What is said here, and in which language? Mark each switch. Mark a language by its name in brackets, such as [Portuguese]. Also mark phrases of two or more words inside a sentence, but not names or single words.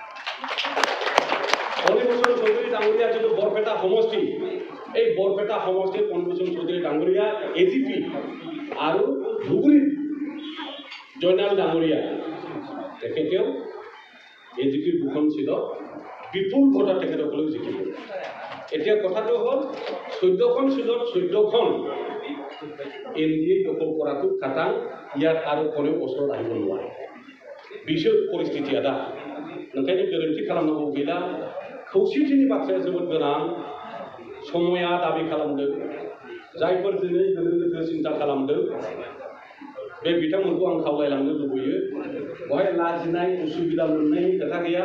[Assamese] ফণীভূষণ চৌধুৰী ডাঙৰীয়া যিটো বৰপেটা সমষ্টি, এই বৰপেটা সমষ্টিৰ ফণীভূষণ চৌধুৰী ডাঙৰীয়া AGP আৰু ধুবুৰীত জয়নাল ডাঙৰীয়া তেখেতেও AGPৰ 2খন চিটত বিপুল ভোটত তেখেতসকলেও জিকিব। এতিয়া কথাটো হ'ল 14খন চিটত 14খন NDA দখল কৰাটো খাটাং, ইয়াত আৰু কোনেও ওচৰত আহিব নোৱাৰে। [Bodo] বিশেষ परिस्थिति दा ओंखायनो गोरोन्थि खालामनांगौ गैला। खौसेथिनि बाथ्राया जोबोद गोनां। समया दाबि खालामदों, जायफोर दिनै गोनो गोथो सिन्था खालामदों बे बिथांमोनखौ आं खावलायलांनो लुबैयो, बहाय लाजिनाय उसुबिदा मोननायनि खोथा गैया।